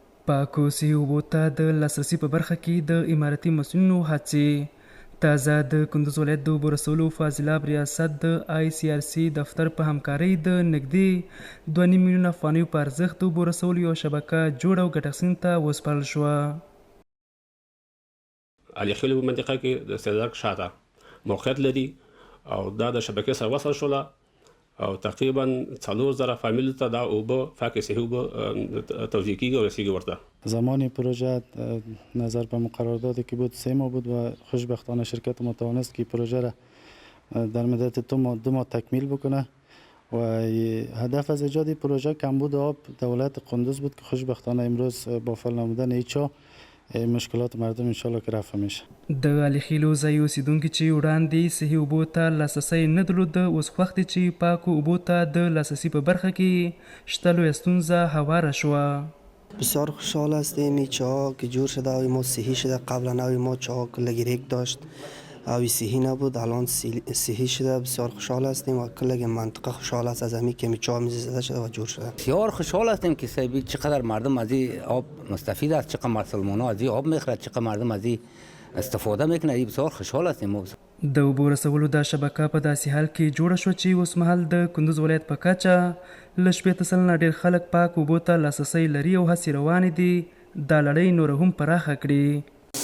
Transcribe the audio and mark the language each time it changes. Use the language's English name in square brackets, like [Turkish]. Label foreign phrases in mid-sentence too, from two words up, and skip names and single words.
[Pashto] پاکو صحي اوبو ته د لاسرسي په برخه کې د امارتي مسؤلینو هڅې تازه د کندوز ولایت د اوبو رسولو فاضلاب ریاست د آی سی آر سی دفتر په همکارۍ د نږدې 2.5 میلیونه افغانیو په ارزښت د اوبو رسولو یوه شبکه جوړه او ګټه اخیستنې ته وسپارل شوه. علي خیل په منطقه کې د سیدارک شاته موقعیت لري او دا د شبکې سره وصل شوله او تقریبا 4000 فامیل ته دا اوبه فاکه صحي اوبه توزیع کیږي او رسیږي ورته. [Persian] زمان پروژه نظر به مقررات که بود 3 ماه بود و خوشبختانه شرکت ما توانست که پروژه را در مدت 2 ماه تکمیل بکنه و هدف از ایجاد پروژه کمبود آب دولت قندوز بود که خوشبختانه امروز با فعال نمودن ایچا مشکلات مردم انشالله که رفع میشه. [Pashto] د علي خیلو ځای اوسیدونکي چې وړاندې صحي اوبو ته لاسرسی نه درلود اوس خوښ دي چې پاکو اوبو ته د لاسرسي په برخه کې شته لویه ستونزه هواره شوه. [Persian] بسیار خوشحال هستیم این چاه که جور شده و ما صحی شده. قبلا ما چاه کلگی ریک داشت او صحی نبود، الان صحی شده. بسیار خوشحال هستیم و کل منطقه خوشحال است از همین که چاه میزده شده و جور شده. بسیار خوشحال هستیم که سیبی چقدر مردم از این آب مستفید است، چقدر مسلمان ها از این آب میخورد، چقدر مردم از این استفاده میکنه. بسیار خوشحال هستیم. [Pashto] د اوبو رسولو دا شبکه په داسې حال کې جوړه شوه چې اوس مهال د کندوز ولایت په کچه له 80 سلنه ډېر خلک پاک اوبو ته لاسرسی لري او هڅې روانې دي دا لړۍ نوره هم پراخه کړي.